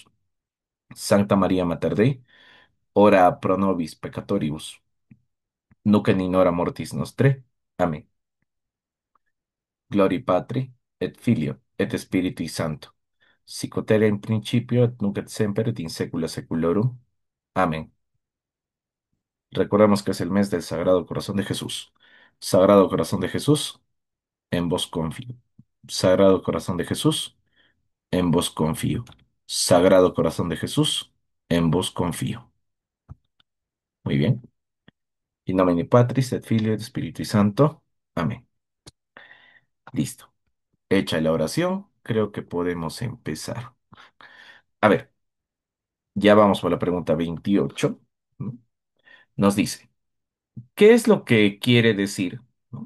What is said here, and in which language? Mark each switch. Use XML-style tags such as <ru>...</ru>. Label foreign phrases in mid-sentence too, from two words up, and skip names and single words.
<la>Sancta María Mater Dei, ora pro nobis peccatoribus, nunc et in hora mortis nostre.</la> <es>Amén.</es> <la>Gloria Patri, et Filio, et Spiritui Sancto, sicut erat in principio, et nunc et semper, et in saecula saeculorum.</la> <es>Amén. Recordemos que es el mes del Sagrado Corazón de Jesús. Sagrado Corazón de Jesús, en vos confío. Sagrado Corazón de Jesús, en vos confío. Sagrado Corazón de Jesús, en vos confío. Muy bien.</es> <la>In nomine Patris, et Filio, et Spiritui Santo.</la> <es>Amén. Listo. Hecha la oración, creo que podemos empezar. A ver, ya vamos por la pregunta 28, ¿no? Nos dice, ¿qué es lo que quiere decir, ¿no?</es>